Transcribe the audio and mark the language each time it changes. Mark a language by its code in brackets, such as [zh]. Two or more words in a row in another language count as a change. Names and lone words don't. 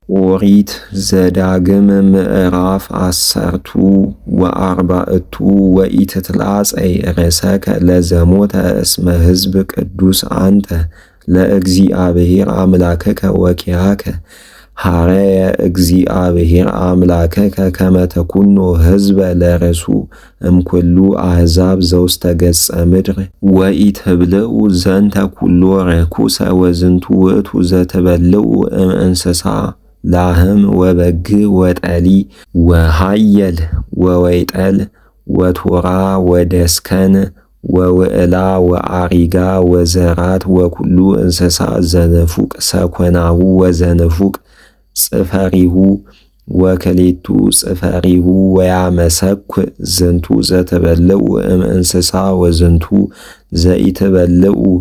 [gez] ኦሪት ዘዳግም ምዕራፍ 14 ወኢትትላጸይ ርእሰከ ለዘሞተ እስመ ሕዝብ ቅዱስ አንተ ለእግዚአብሔር አምላከከ ወኪያከ ሐረየ እግዚአብሔር አምላከከ ከመ ተኩኖ ሕዝበ ለርእሱ እምኩሉ አሕዛብ ዘውስተ ገጸ ምድር ወኢትብልዑ ዘንተ ኩሎ ርኩሰ ወዝንቱ ውእቱ ዘትበልዑ እምእንስሳ ላህም ወበግ ወጠሊ ወሃየል ወወይጠል ወቶራ ወደስከን ወውዕላ ወአሪጋ ወዘራት ወኩሉ እንስሳ ዘነፉቅ ሰኮናሁ ወዘነፉቅ ጽፈሪሁ ወከሌቱ ጽፈሪሁ ወያመሰኩ ዝንቱ ዘትበልዑ እምእንስሳ ወዝንቱ ዘኢትበልዑ